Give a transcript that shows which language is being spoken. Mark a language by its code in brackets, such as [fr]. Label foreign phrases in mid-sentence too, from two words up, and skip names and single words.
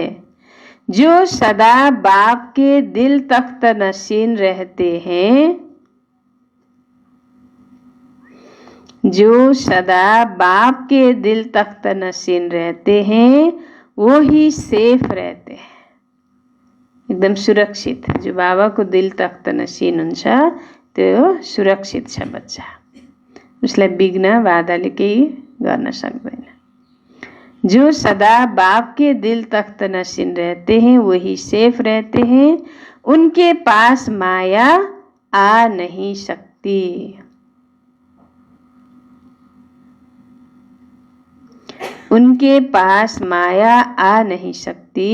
[hi] जो सदा बाप के दिल तख्त नशीन रहते हैं, जो सदा बाप के दिल तख्त नशीन रहते हैं, वो ही सेफ रहते हैं, एकदम सुरक्षित। [ne] जो बाबा को दिल तख्त नशीन हुन्छ त्यो सुरक्षित छ बच्चा, उसलाई विघ्न बाधाले केही गर्न सक्दैन। [hi] जो सदा बाप के दिल तख्त नशीन रहते हैं वही सेफ रहते हैं, उनके पास माया आ नहीं सकती। उनके पास माया आ नहीं सकती।